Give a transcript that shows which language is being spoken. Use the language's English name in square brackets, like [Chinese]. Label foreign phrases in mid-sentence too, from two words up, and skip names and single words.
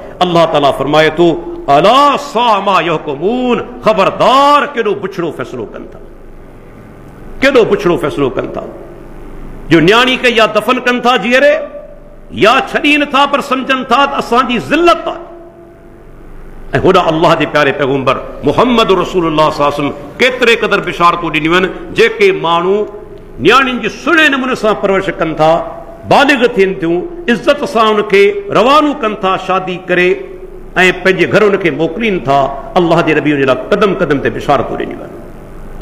[Sindhi] अल्लाह ताला फरमाए थो [Arabic] ألا ساء ما يحكمون, [Sindhi] ख़बरदार केॾो बुछड़ो फ़ैसिलो कनि था, केॾो बुछड़ो फ़ैसिलो कनि था, जो न्याणी खे या दफ़न कनि था जीअरे या छॾी नथा, पर सम्झनि था त असांजी ज़िल्लत आहे। ऐं होॾा अल्लाह जे प्यारे पैगम्बर [Arabic] محمد رسول الله صلى الله عليه وسلم [Sindhi] केतिरे क़दर बिशारतूं ॾिनियूं आहिनि, जेके माण्हू न्याणियुनि जी सुहिणे नमूने सां परवरिश कनि था, बालिग़ थियनि थियूं, इज़त सां उनखे रवानो कनि था शादी करे ऐं पंहिंजे घर उनखे मोकिलीनि था, अल्लाह जे नबी जे लाइ क़दम क़दम ते बिशारतूं ॾिनियूं आहिनि।